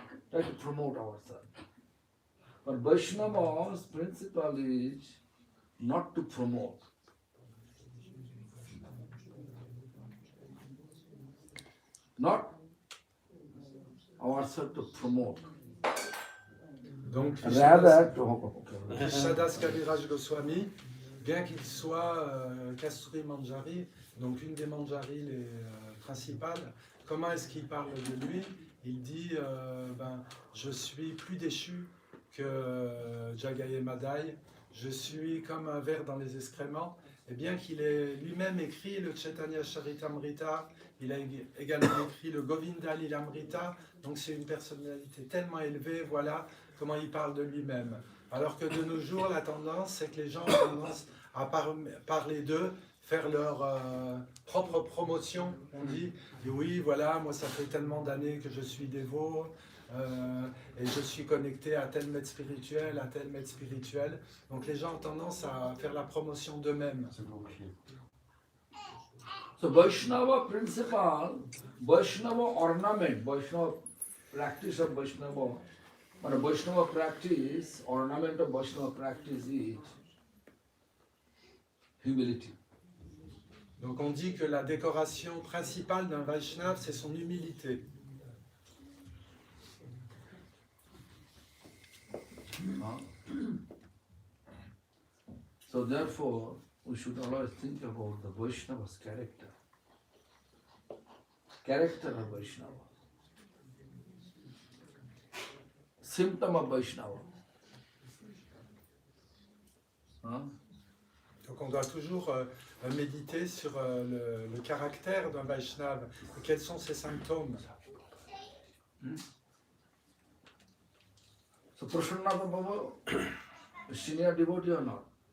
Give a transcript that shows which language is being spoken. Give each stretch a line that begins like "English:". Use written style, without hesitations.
English: Try to promote ourselves. But Vaishnava's principle is not to promote. Not ourselves to promote.
French: donc
English: Rather to
French: Krishnadas Kaviraj Goswami, bien qu'il soit Kasturi Manjari, donc une des Manjaris les principales, comment est-ce qu'il parle de lui? Il dit je suis plus déchu que Jagai et Madai, je suis comme un ver dans les excréments, et bien qu'il ait lui-même écrit le Chaitanya Charitamrita, il a également écrit le Govinda Lilamrita, donc c'est une personnalité tellement élevée, voilà comment il parle de lui-même. Alors que de nos jours, la tendance, c'est que les gens ont tendance à parler d'eux, faire leur propre promotion, on dit, et oui, voilà, moi ça fait tellement d'années que je suis dévot, et je suis connecté à tel maître spirituel, à tel maître spirituel. Donc les gens ont tendance à faire la promotion d'eux-mêmes.
English: So Vaishnava principle, Vaishnava ornament, Vaishnava practice of Vaishnava, but a Vaishnava practice, ornament of Vaishnava practice is humility.
French: Donc on dit que la décoration principale d'un Vaishnava, c'est son humilité.
English: So therefore, we should always think about the Vaishnava's character. Character of Vaishnava. Symptom of Vaishnava.
French: Donc on doit toujours méditer sur le caractère d'un Vaishnava. Et quels sont ses symptômes?
English: So Prasannatha Baba, a senior devotee or not?